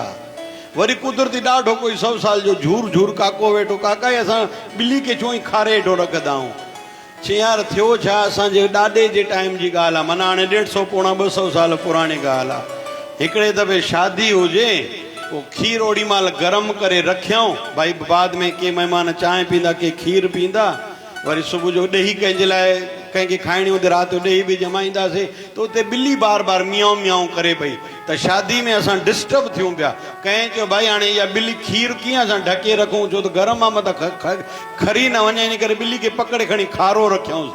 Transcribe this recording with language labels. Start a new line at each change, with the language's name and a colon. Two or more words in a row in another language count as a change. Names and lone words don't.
Sindhi: वरी कुदरती ॾाढो कोई 100 साल जो झूर झूर काको वेठो, काका असां ॿिली खे छो ई खारे हेठो रखंदा आहियूं। चई यार थियो छा, असांजे ॾाॾे जे टाइम जी ॻाल्हि आहे, माना हाणे 150 पोणा 200 साल पुराणी ॻाल्हि आहे। हिकिड़े दफ़े शादी हुजे, वो खीर ओड़ी महिल गरम करे रखियऊं, भाई बाद में के महिमान चांहि पींदा, के खीर पींदा। वरी सुबुह जो ॾही कंहिंजे लाइ कंहिंखे खाइणी हूंदी, राति जो ॾही बि जमाईंदासीं, त उते ॿिली बार बार मियाऊं मियाऊं करे पई। त शादी में असां डिस्टर्ब थियूं पिया। कंहिं चयो भाई हाणे इहा ॿिली खीर कीअं असां ढके रखूं, छो त गरम आहे, मथां खरी न वञे, इन करे ॿिली खे पकड़े खणी खारो रखियऊं।